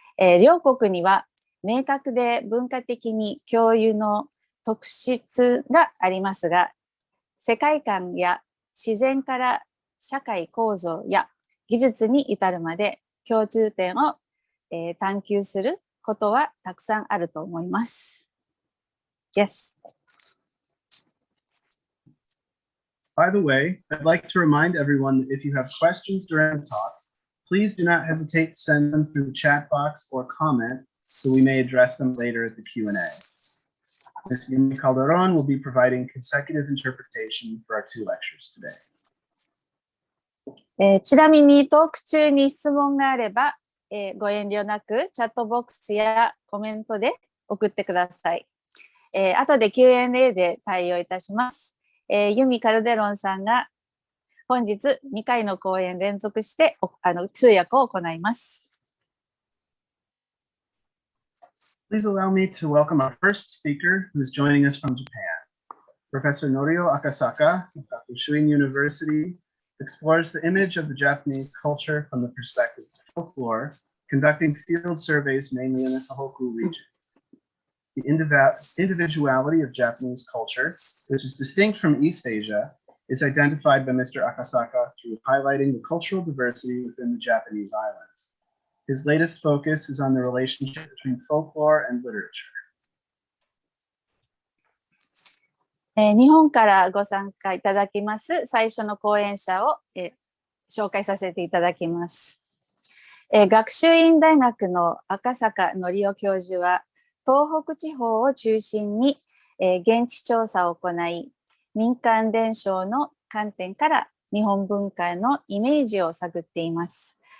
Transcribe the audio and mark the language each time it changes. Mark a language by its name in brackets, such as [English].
[Japanese] 両国には明確で文化的に共有の特質がありますが、世界観や自然から社会構造や技術に至るまで共通点を探求することはたくさんあると思います。 [English] Yes. By the way, I'd like to remind everyone that if you have questions during the talk, please do not hesitate to send them through the chat box or comment so we may address them later at the Q&A. Ms. Yumi Calderon will be providing consecutive interpretation for our 2 lectures today. [Japanese] ちなみにトーク中に質問があれば、ご遠慮なくチャットボックスやコメントで送ってください。後で Q&A で対応いたします。ユミ・カルデロンさんが本日2回の講演連続して通訳を行います。 [English] Please allow me to welcome our first speaker who is joining us from Japan. Professor Norio Akasaka of学習院 University explores the image of the Japanese culture from the perspective of folklore, conducting field surveys mainly in the Tohoku region. The individuality of Japanese culture, which is distinct from East Asia, is identified by Mr. Akasaka through highlighting the cultural diversity within the Japanese islands. His latest focus is on the relationship between folklore and literature. [Japanese] 日本からご参加いただきます最初の講演者を、紹介させていただきます。学習院大学の赤坂憲雄教授は東北地方を中心に、現地調査を行い、民間伝承の観点から日本文化のイメージを探っています。